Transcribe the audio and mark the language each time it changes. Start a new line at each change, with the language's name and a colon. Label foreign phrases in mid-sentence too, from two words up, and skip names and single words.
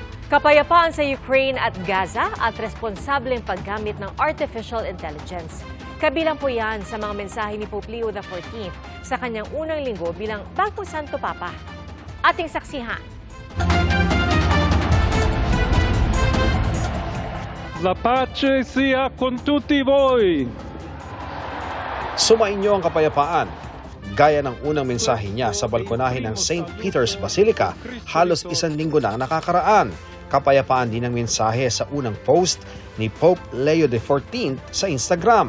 Filipino: Kapayapaan sa Ukraine at Gaza at responsableng paggamit ng
English: artificial intelligence.
Filipino: Kabilang po yan sa mga mensahe ni Pope Leo XIV sa kanyang unang linggo bilang bagong Santo Papa. Ating saksihan.
Italian: La pace sia con tutti voi.
Filipino: Sumainyo ang kapayapaan. Gaya ng unang mensahe niya sa balkonahe ng St. Peter's Basilica, halos isang linggo na ang nakakaraan. Kapayapaan din ang mensahe sa unang post ni Pope Leo XIV sa Instagram.